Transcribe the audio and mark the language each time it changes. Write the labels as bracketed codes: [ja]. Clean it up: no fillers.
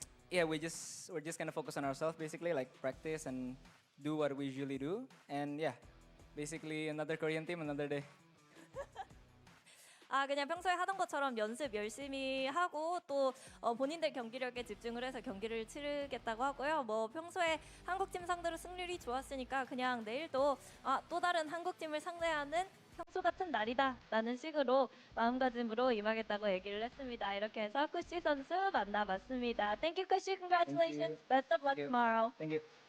[en] Yeah, we're just gonna focus on ourselves basically, like practice and do what we usually do, and yeah, basically another Korean team, another day. [ko] 그냥 평소에 하던 것처럼 연습 열심히 하고 또 본인들 경기력에 집중을 해서 경기를 치르겠다고 하고요. 뭐 평소에 한국팀 상대로 승률이 좋았으니까 그냥 내일도 또 다른 한국팀을 상대하는 평소 같은 날이다 라는 식으로 마음가짐으로 임하겠다고 얘기를 했습니다. 이렇게 해서 쿠시 선수 만나봤습니다. [en] Thank you, 쿠시. Congratulations. Best of luck tomorrow. Thank you.